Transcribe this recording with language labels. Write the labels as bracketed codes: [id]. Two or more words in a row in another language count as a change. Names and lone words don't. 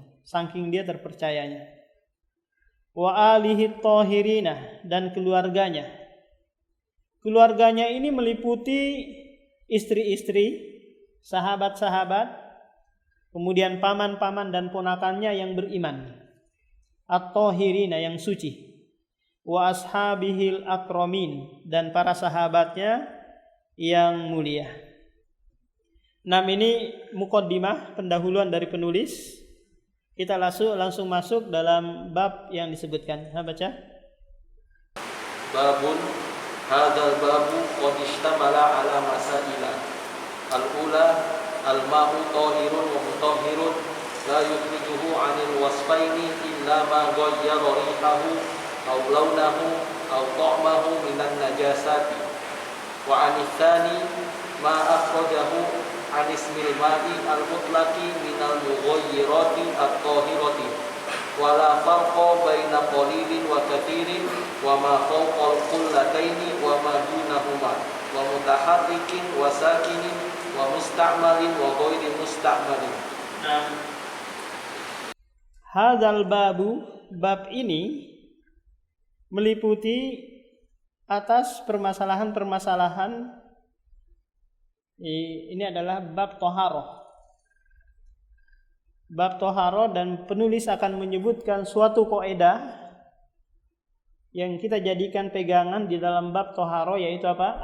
[id] Saking dia terpercayanya. [ar] وآله الطاهرين, [id] dan keluarganya. Keluarganya ini meliputi istri-istri, sahabat-sahabat, kemudian paman-paman dan ponakannya yang beriman. At-tahirina, yang suci. [ar] وأصحابه الأكرمين, [id] dan para sahabatnya yang mulia. Ini muqaddimah, pendahuluan dari penulis. Kita langsung masuk dalam bab yang disebutkan. Baca. [ar] باب هذا الباب قد اشتمل على مسائل. الأولى الماء طاهر ومطهر لا يخرجه عن الوصفين إلا ما غير ريحه أو لونه أو طعمه من النجاسة وعن الثاني ما أخرجه عن اسم الماء المطلق من المغيرات الطاهرة ولا فرق بين قليل وكثير وما فوق القلتين وما دونهما ومتحرك وساكن ومستعمل وغير مستعمل. هذا الباب, [id] bab ini meliputi atas permasalahan-permasalahan. Ini adalah bab toharoh. Bab toharoh, dan penulis akan menyebutkan suatu kaidah yang kita jadikan pegangan di dalam bab toharoh, yaitu apa?